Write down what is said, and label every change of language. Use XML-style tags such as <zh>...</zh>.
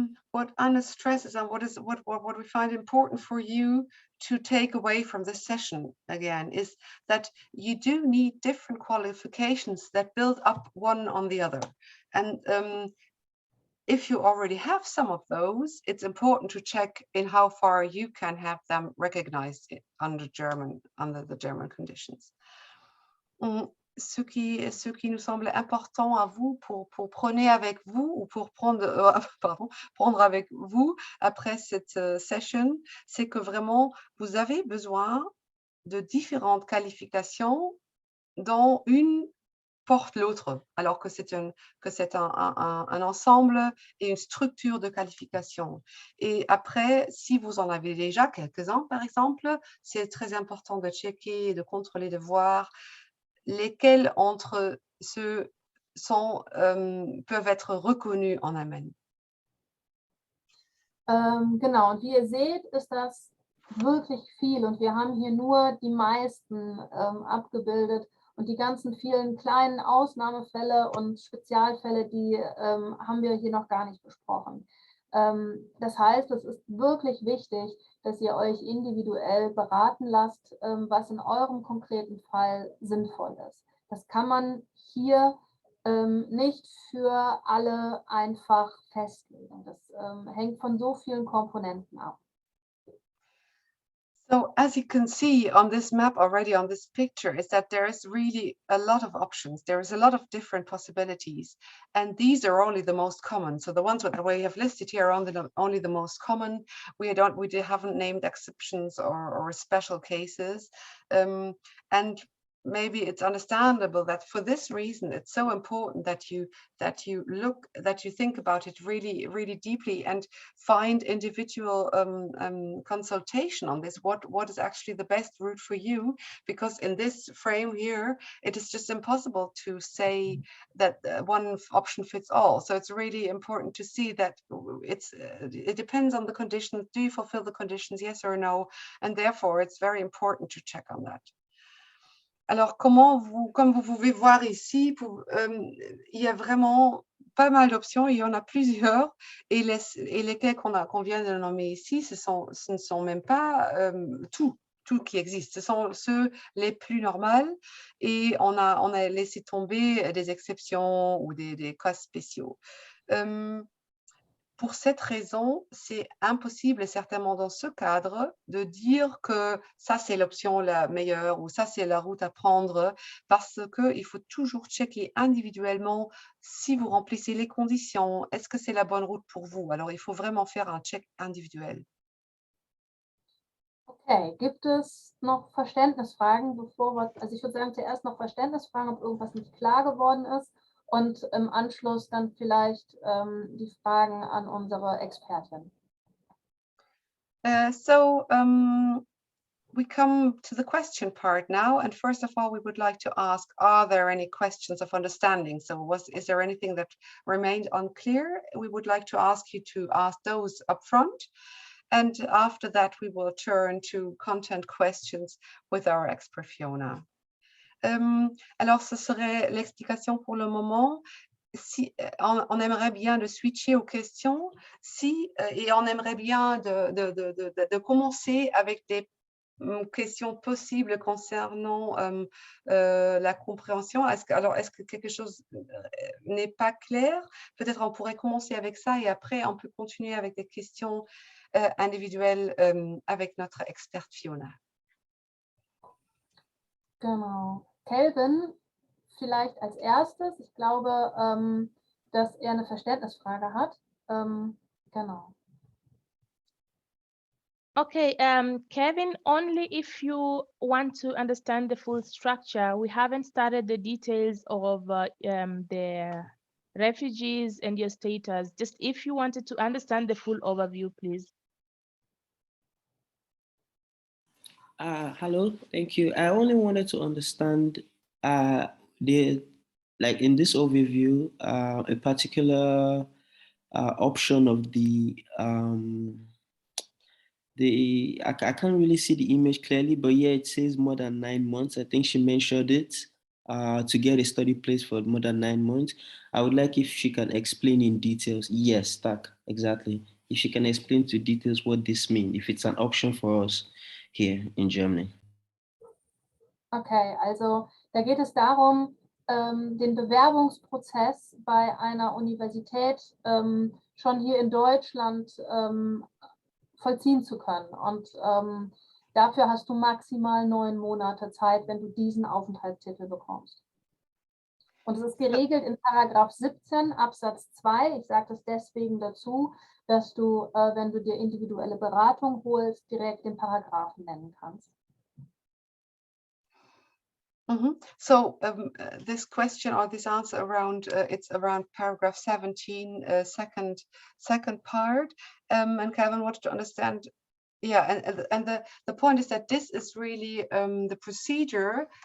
<en>What Anna stresses and what we find important for you to take away from this session again is that you do need different qualifications that build up one on the other. And if you already have some of those, it's important to check in how far you can have them recognized under the German conditions.</en> <fr>Ce qui nous semble important à vous pour prendre avec vous ou pour prendre avec vous après cette session, c'est que vraiment vous avez besoin de différentes qualifications dont une porte l'autre, alors que c'est un ensemble et une structure de qualification. Et après, si vous en avez déjà quelques-uns, par exemple, c'est très important de checker, de contrôler, de voir lesquels entre ceux peuvent être reconnus en Allemagne.</fr> <de>Genau, und wie ihr seht, ist das wirklich viel und wir haben hier nur die meisten abgebildet und die ganzen vielen kleinen Ausnahmefälle und Spezialfälle, die haben wir hier noch gar nicht besprochen. Das heißt, es ist wirklich wichtig, dass ihr euch individuell beraten lasst, was in eurem konkreten Fall sinnvoll ist. Das kann man hier nicht für alle einfach festlegen. Das hängt von so vielen Komponenten ab.</de> <en>So as you can see on this map already, on this picture, is that there is really a lot of options. There is a lot of different possibilities, and these are only the most common. So the ones that we have listed here are only the most common. We haven't named exceptions or special cases, and maybe it's understandable that for this reason it's so important that you think about it really, really deeply and find individual consultation on this. What is actually the best route for you? Because in this frame here, it is just impossible to say that one option fits all. So it's really important to see that it depends on the conditions. Do you fulfill the conditions, yes or no? And therefore, it's very important to check on that.</en> <fr>Alors, comme vous pouvez voir ici, il y a vraiment pas mal d'options, il y en a plusieurs, et lesquelles qu'on vient de nommer ici, ce ne sont même pas tout qui existe. Ce sont ceux les plus normaux, et on a laissé tomber des exceptions ou des cas spéciaux. Pour cette raison, c'est impossible, certainement dans ce cadre, de dire que ça, c'est l'option la meilleure ou ça, c'est la route à prendre, parce qu'il faut toujours checker individuellement si vous remplissez les conditions. Est-ce que c'est la bonne route pour vous? Alors, il faut vraiment faire un check individuel.</fr> <de>Okay, gibt es noch Verständnisfragen, also ich würde sagen, zuerst noch Verständnisfragen, ob irgendwas nicht klar geworden ist. Und im Anschluss dann vielleicht die Fragen an unsere Expertin.</de> <en>We come to the question part now, and first of all, we would like to ask, are there any questions of understanding? So is there anything that remained unclear? We would like to ask you to ask those up front, and after that, we will turn to content questions with our expert Fiona.</en> <fr>Alors, ce serait l'explication pour le moment. si on aimerait bien de switcher aux questions, et on aimerait bien de commencer avec des questions possibles concernant la compréhension. Est-ce que quelque chose n'est pas clair? Peut-être on pourrait commencer avec ça et après on peut continuer avec des questions individuelles avec notre experte Fiona.</fr> <de>Genau. Kelvin, vielleicht als erstes. Ich glaube, dass er eine Verständnisfrage hat. Genau.</de> <en>Okay, Kevin, only if you want to understand the full structure. We haven't started the details of the refugees and your status. Just if you wanted to understand the full overview, please. Hello, thank you. I only wanted to understand like in this overview, a particular option of I can't really see the image clearly, but yeah, it says more than 9 months. I think she mentioned it to get a study place for more than 9 months. I would like if she can explain in details. Yes, that exactly. If she can explain to details what this means, if it's an option for us here in Germany.</en> <de>Okay, also da geht es darum, den Bewerbungsprozess bei einer Universität schon hier in Deutschland vollziehen zu können. Und dafür hast du maximal 9 Monate Zeit, wenn du diesen Aufenthaltstitel bekommst. Und es ist geregelt in Paragraph 17 Absatz 2. Ich sage das deswegen dazu, dass du, wenn du dir individuelle Beratung holst, direkt den Paragraphen nennen kannst.</de> <en>So this question or this answer around it's around paragraph 17 second part, and Kevin wanted to understand, yeah, and the point is that this is really the procedure.</en>